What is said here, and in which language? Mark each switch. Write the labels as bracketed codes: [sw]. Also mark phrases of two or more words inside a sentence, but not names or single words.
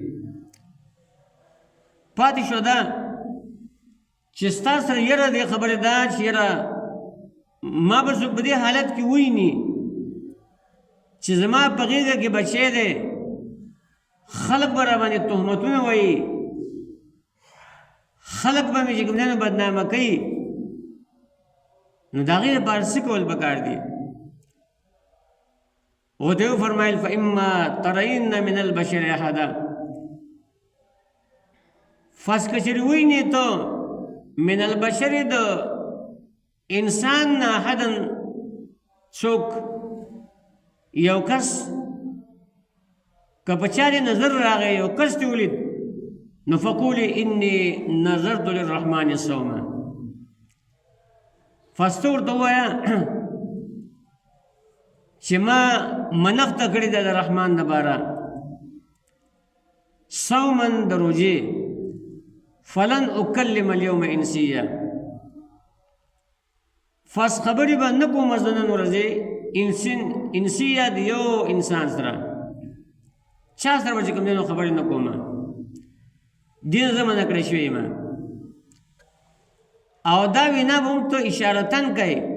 [ps] پاتې شو ده چې ستا سره یره دې خبرې ده چې یره ما به څوک په دې حالت کې ویني چې زما په غېږه کې بچی دی، خلک به راباندې تهمتونه وایي، خلک به مې چې کوم دی نو بدنامه کوي. نو د هغې لپاره څه کول پکار دي؟ ورته وفرمایل [ar] فاما ترین من البشر احدا، [ps] فس که چېرې وینې ته [ar] من البشر [ps] د انسان نه احدا څوک یو کس، که په چا دې نظر راغی یو کس دې ولید، نو فقولي [ar] انی نظرت للرحمن صوما، [ps] فسته ورته ووایه چې ما منښته کړې ده د رحمان دپاره صوما د روژې، [ar] فلن اکلم اليوم انسیه، [ps] فس خبرې به نه کومه زه نن ورځې انسیه د یو انسان سره، چا سره به چې کوم دی نو خبرې نه کومه، دې زه منع کړی شوی یم. او دا وینا به هم ته اشارتن کوي.